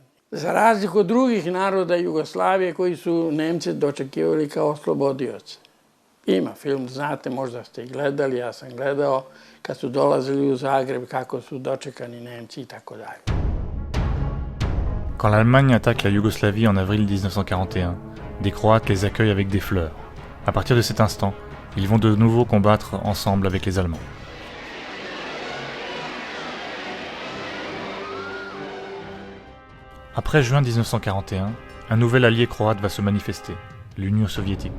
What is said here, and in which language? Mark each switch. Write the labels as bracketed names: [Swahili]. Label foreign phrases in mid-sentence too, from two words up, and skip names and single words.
[Serbian] Za razliku od drugih naroda Jugoslavije koji su Nemce dočekivali kao oslobodioce. Ima film, znate, možda ste i gledali, ja sam gledao, kad su dolazili u Zagreb, kako su dočekani Nemci i tako dalje. [French] Quand l'Allemagne attaque la Yougoslavie en avril 1941, des Croates les accueillent avec des fleurs. À partir de cet instant, ils vont de nouveau combattre ensemble avec les Allemands. Après juin 1941, un nouvel allié croate va se manifester, l'Union soviétique.